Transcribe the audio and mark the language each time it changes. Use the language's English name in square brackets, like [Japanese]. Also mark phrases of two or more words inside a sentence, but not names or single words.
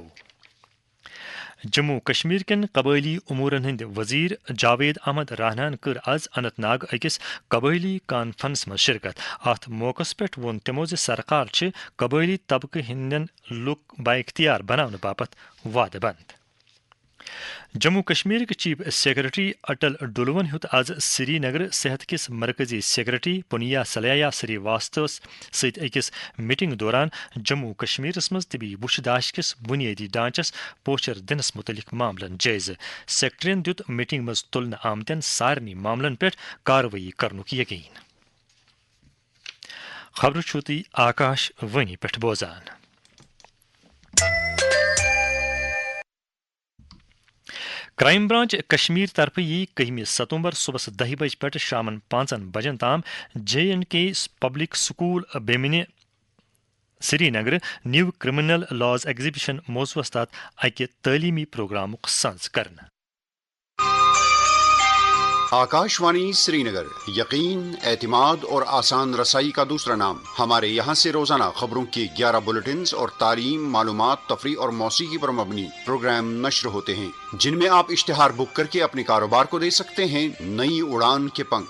[Kashmiri] जम्मू कश्मीर कन कबैली उमूरन हंद वजीर जावेद अहमद राहनान कर आज अनंतनाग अकिस कबैली कॉन्फ्रेंस में शिरकत। अत मौकस पे वोन तमो सरकार कबैली तबक हंदन लुक बाइख्तियार बनाने बापत वाद बंद। जम्मू कश्मीर के [English] chief secretary [Kashmiri] अटल डुलवन हेत आज श्रीनगर सेहत किस मरकजी सेक्रेटरी पुनिया सलैया श्रीवास्तव सहित अकिस मीटिंग दौरान जम्मू कश्मीर मज तबी बुशदाश किस बुनियादी ढांचस पोचर दिनस मुतलिक मामलन जायज। सेक्रेटरीन दित मीटिंग मज तुलन आमतन सारनी मामलन पे कार्रवाई करनुक यकीन। खबर छुती आकाशवाणी पे बोजान। क्राइम ब्रांच कश्मीर तरफ यी 1 सितंबर सुबह 10 बजे पे शाम 5 बजन ताम J&K पब्लिक स्कूल बेमिने श्रीनगर [English] new criminal laws exhibition [Kashmiri] मौजूस तहत अकि तलीमी प्रोग्राम संज करना। [Urdu] آکاشوانی سرینگر، یقین، اعتماد اور آسان رسائی کا دوسرا نام. ہمارے یہاں سے روزانہ خبروں کے 11 بلیٹنز اور تعلیم، معلومات، تفریح اور موسیقی پر مبنی پروگرام نشر ہوتے ہیں، جن میں آپ اشتہار بک کر کے اپنے کاروبار کو دے سکتے ہیں نئی اڑان کے پنکھ.